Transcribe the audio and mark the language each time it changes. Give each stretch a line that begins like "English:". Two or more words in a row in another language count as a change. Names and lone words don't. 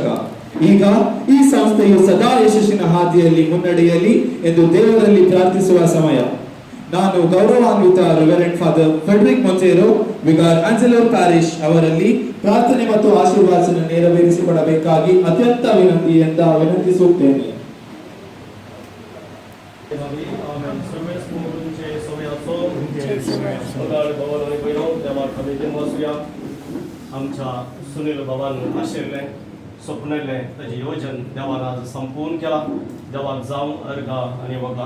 Kannada: ಈಗ ಈ ಸಂಸ್ಥೆಯು ಸದಾ ಯಶಸ್ಸಿನ ಹಾದಿಯಲ್ಲಿ ಮುನ್ನಡೆಯಲಿ ಎಂದು ದೇವರಲ್ಲಿ ಪ್ರಾರ್ಥಿಸುವ ಸಮಯ. ನಾನು ಗೌರವಾನ್ವಿತ ರೆವರೆಂಡ್ ಫಾದರ್ ಫೆಡ್ರಿಕ್ ಮೊಂಚೇರೋ, ವಿಗಾರ್ ಆಂಜೆಲೋರ್ ಪ್ಯಾರಿಶ್ ಅವರಲ್ಲಿ ಪ್ರಾರ್ಥನೆ ಮತ್ತು ಆಶೀರ್ವಾದವನ್ನು ನೆರವೇರಿಸಿಕೊಡಬೇಕಾಗಿ ಅತ್ಯಂತ ವಿನಂತಿಯಿಂದ ವಿನಂತಿಸುತ್ತೇನೆ.
Konkani: आमच्या सुनील बाबान आशिल्लें स्वप्नलें ताजें योजन देवान आज संपूर्ण केलां. देवाक जावं अर्गा आनी वगा.